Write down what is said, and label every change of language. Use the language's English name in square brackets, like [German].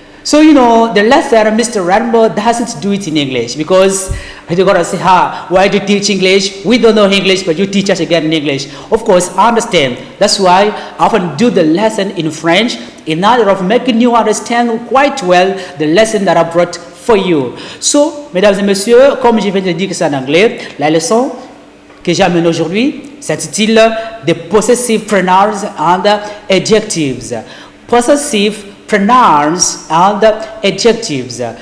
[English] So you know, the lesson Mr. Rainbow doesn't do it in English, because you're gonna say, why do you teach English? We don't know English, but you teach us again in English. Of course, I understand. That's why I often do the lesson in French in order of making you understand quite well the lesson that I brought for you. [French] So, mesdames et messieurs, comme je viens de dire que c'est en anglais, la leçon que j'amène aujourd'hui s'intitule [English] The Possessive Pronouns and Adjectives. Possessive pronouns and adjectives.